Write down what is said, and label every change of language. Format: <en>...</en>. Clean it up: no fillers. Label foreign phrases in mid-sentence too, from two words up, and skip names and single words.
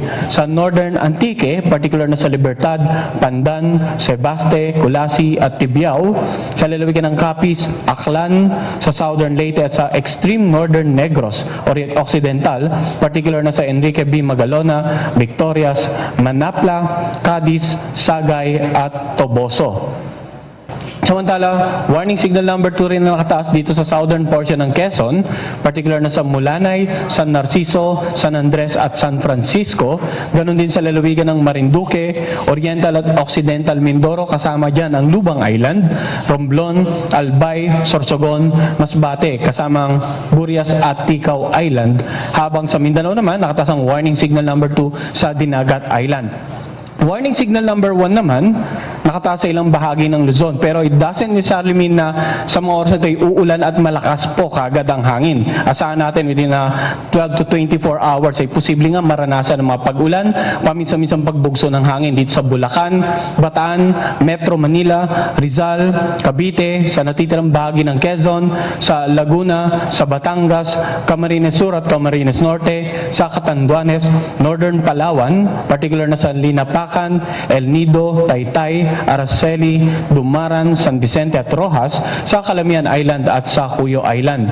<tl>Sa northern Antique, particular na sa Libertad, Pandan, Sebaste, Culasi at Tibiao. Sa lalawigan ng Capiz, Aklan, sa southern Leyte at sa extreme northern Negros, Occidental, particular na sa Enrique B. Magalona, Victorias, Manapla, Cadiz, Sagay at Toboso. Samantala, warning signal number 2 rin na nakataas dito sa</tl> <en>southern portion</en> <tl>ng Quezon, particular na sa Mulanay, San Narciso, San Andres at San Francisco. Ganon din sa lalawigan ng Marinduque, Oriental at Occidental Mindoro, kasama dyan ang Lubang Island, Romblon, Albay, Sorsogon, Masbate, kasamang Burias at Ticao Island. Habang sa Mindanao naman, nakataas ang warning signal number 2 sa Dinagat Island. Warning signal number 1 naman, nakataas sa ilang bahagi ng Luzon. Pero</tl> <en>it doesn't necessarily mean</en> <tl>na sa mga oras na ito ay uulan at malakas po kagad ang hangin. Asahan natin</tl> <en>within 12 to 24 hours</en> <tl>ay posible nga maranasan ng mga pag-ulan, paminsan-minsan pagbugso ng hangin dito sa Bulacan, Bataan, Metro Manila, Rizal, Cavite, sa natitirang bahagi ng Quezon, sa Laguna, sa Batangas, Camarines Sur at Camarines Norte, sa Catanduanes, Northern Palawan, particular na sa Linapac, El Nido, Taytay, Araceli, Dumaran, San Vicente at Rojas, sa Calamian Island at sa Cuyo Island.</tl>